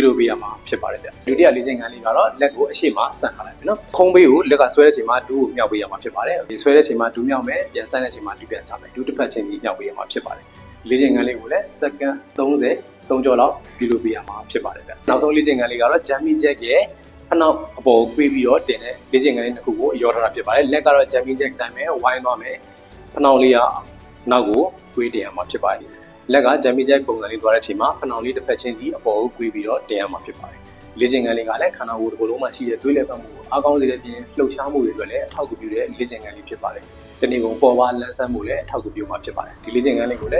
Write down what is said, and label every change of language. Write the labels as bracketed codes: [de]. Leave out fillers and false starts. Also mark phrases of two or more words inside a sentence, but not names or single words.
[my] လုပ်ပေးရမှာဖြစ်ပါတယ်ဗျဒုတိယလေ့ကျင့်ခန်းလေးကတော့လက်ကိုအရှိမဆန့်ထားလိုက်မယ်နော်ခုံးဘေးကိုလက်ကဆွဲတဲ့ချိန်မှာဒူးကိုမြှောက်ပေးရမှာဖြစ်ပါတယ်ဒီဆွဲတဲ့ချိန်မှာဒူးမြှောက်မယ်ပြန်ဆန့်တဲ့ချိန်မှာဒူးပြန်ချမယ်ဒူးတစ်ဖက်ချင်းကြီးမြှောက်ပေးရမှာဖြစ်ပါတယ်လေ့ကျင့်ခန်းလေးကိုလည်းစက္ကန့်30ကျော်လောက်ပြုလုပ်ပေးရမှာဖြစ်ပါတယ်ဗျနောက်ဆုံးလေ့ကျင့်ခန်းလေးကတော့ [en] jumping jack [my] ရဲ့ဖနောက်အ ပေါ်ကိုပေးပြီးတော့တင်တဲ့လေ့ကျင့်ခန်းလေးတစ်ခုကိုရောထားတာဖြစ်ပါတယ်လက်ကတော့ [en] jumping jack [my] တိုင်းမယ်ဝိုင်းသွားမယ်ဖနောက်လေးကနောက်ကိုတွေးတင်ရမှာဖြစ်ပါတယ်လက်က [en] jumping jack [my] ပုံစံလေးသွားတဲ့အချိန်မှာဖနောင်လေးတစ်ဖက်ချင်းစီအပေါ်ကိုကွေးပြီးတော့တင်ရမှာဖြစ်ပါတယ်။လေ့ကျင့်ခန်းလေး ကလည်းခန္ဓာကိုယ်တစ်ခုလုံးမှာရှိတဲ့သွေးလက်ပတ်မှုကိုအားကောင်းစေတဲ့ပြင်လှုပ်ရှားမှုတွေအတွက်လည်းအထောက်အကူပြုတဲ့လေ့ကျင့်ခန်းလေးဖြစ်ပါတယ်။တနေ့ကုန်ပေါ်ပါလန်းဆန်းမှုလည်းအထောက်အကူပြုမှာဖြစ်ပါတယ်။ဒီလေ့ကျင့်ခန်းလေးကိုလည်း